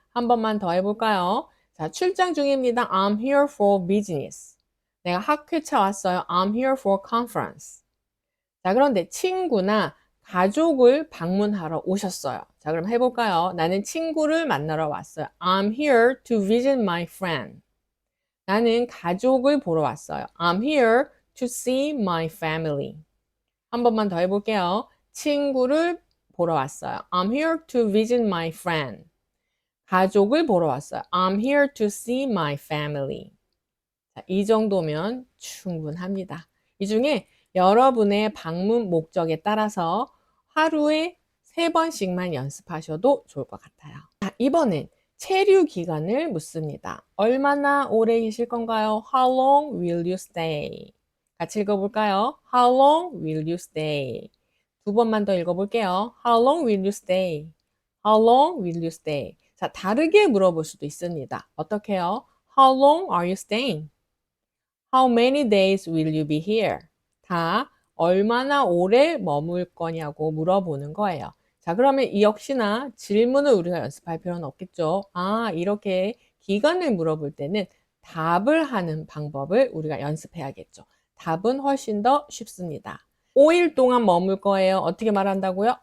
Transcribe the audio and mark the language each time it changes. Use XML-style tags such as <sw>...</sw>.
<ko>한 번만 더 해볼까요? 자, 출장 중입니다.</ko> <en>I'm here for business.</en> <ko>내가 학회차 왔어요.</ko> <en>I'm here for conference.</en> <ko>자, 그런데 친구나 가족을 방문하러 오셨어요. 자, 그럼 해볼까요? 나는 친구를 만나러 왔어요.</ko> <en>I'm here to visit my friend.</en> <ko>나는 가족을 보러 왔어요.</ko> <en>I'm here to see my family.</en> <ko>한 번만 더 해볼게요. 친구를 보러 왔어요.</ko> <en>I'm here to visit my friend.</en> <ko>가족을 보러 왔어요.</ko> <en>I'm here to see my family.</en> <ko>자, 이 정도면 충분합니다. 이 중에 여러분의 방문 목적에 따라서 하루에 3번씩만 연습하셔도 좋을 것 같아요. 자, 이번엔 체류 기간을 묻습니다. 얼마나 오래 계실 건가요?</ko> <en>How long will you stay?</en> <ko>같이 읽어볼까요?</ko> <en>How long will you stay?</en> <ko>두 번만 더 읽어볼게요.</ko> <en>How long will you stay? How long will you stay?</en> <ko>자, 다르게 물어볼 수도 있습니다. 어떻게 해요?</ko> <en>How long are you staying? How many days will you be here?</en> <ko>다 얼마나 오래 머물 거냐고 물어보는 거예요. 자, 그러면 이 역시나 질문을 우리가 연습할 필요는 없겠죠. 아, 이렇게 기간을 물어볼 때는 답을 하는 방법을 우리가 연습해야겠죠. 답은 훨씬 더 쉽습니다. 5일 동안 머물 거예요. 어떻게 말한다고요?</ko>